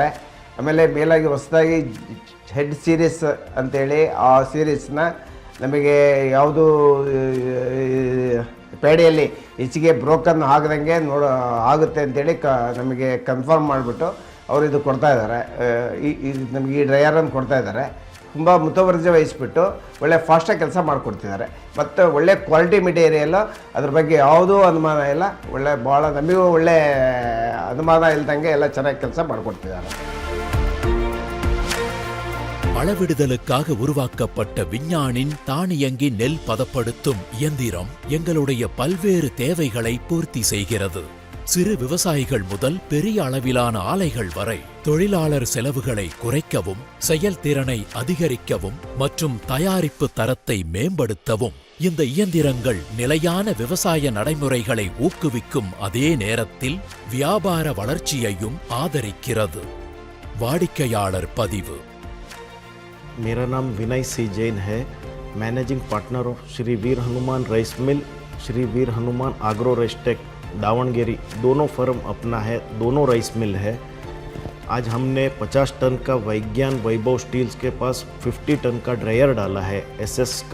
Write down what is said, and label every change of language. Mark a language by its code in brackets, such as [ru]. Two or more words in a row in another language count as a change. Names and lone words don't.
[kn] ಆಮೇಲೆ ಮೇಲಾಗಿ ಹೊಸದಾಗಿ [en] head series [kn] ಅಂತೇಳಿ ಆ ಸೀರೀಸ್ನ ನಮಗೆ ಯಾವುದು ಪೇಡೆಯಲ್ಲಿ ಹೆಚ್ಚಿಗೆ ಬ್ರೋಕನ್ ಆಗದಂಗೆ ಆಗುತ್ತೆ ಅಂತೇಳಿ ನಮಗೆ ಕನ್ಫರ್ಮ್ ಮಾಡಿಬಿಟ್ಟು ಅವರು ಇದು ಕೊಡ್ತಾ ಇದ್ದಾರೆ. ನಮಗೆ ಈ ಡ್ರೈಯರನ್ನು ಕೊಡ್ತಾ ಇದ್ದಾರೆ. ತುಂಬ ಮುತುವರ್ಜಿ ವಹಿಸ್ಬಿಟ್ಟು ಒಳ್ಳೆ ಫಾಸ್ಟಾಗಿ ಕೆಲಸ ಮಾಡಿಕೊಡ್ತಿದ್ದಾರೆ. ಮತ್ತು ಒಳ್ಳೆ [en] quality material, [kn] ಅದ್ರ ಬಗ್ಗೆ ಯಾವುದೂ ಅನುಮಾನ ಇಲ್ಲ. ಒಳ್ಳೆ ಭಾಳ ನಮಗೂ ಒಳ್ಳೆ ಅನುಮಾನ ಇಲ್ದಂಗೆ ಎಲ್ಲ ಚೆನ್ನಾಗಿ ಕೆಲಸ ಮಾಡಿಕೊಡ್ತಿದ್ದಾರೆ. [ta] அளவிடுதலுக்காக உருவாக்கப்பட்ட விஞ்ஞானின் தானியங்கி நெல் பதப்படுத்தும் இயந்திரம் எங்களுடைய பல்வேறு தேவைகளை பூர்த்தி செய்கிறது. சிறு விவசாயிகள் முதல் பெரிய அளவிலான ஆலைகள் வரை தொழிலாளர் செலவுகளை குறைக்கவும், செயல்திறனை அதிகரிக்கவும் மற்றும் தயாரிப்பு தரத்தை மேம்படுத்தவும் இந்த இயந்திரங்கள் நிலையான விவசாய நடைமுறைகளை ஊக்குவிக்கும் அதே நேரத்தில் வியாபார வளர்ச்சியையும் ஆதரிக்கிறது. வாடிக்கையாளர் பதிவு. [hi] मेरा नाम विनय सी जैन है, [en] managing partner of [hi] श्री वीर हनुमान [en] rice mill, [hi] श्री वीर हनुमान आग्रो रेस्टेक दावणगेरी, दोनों फर्म अपना है, दोनों राइस मिल है। आज हमने 50 टन का वैज्ञान वैभव स्टील्स के पास 50 टन का ड्रायर डाला है एसएस का।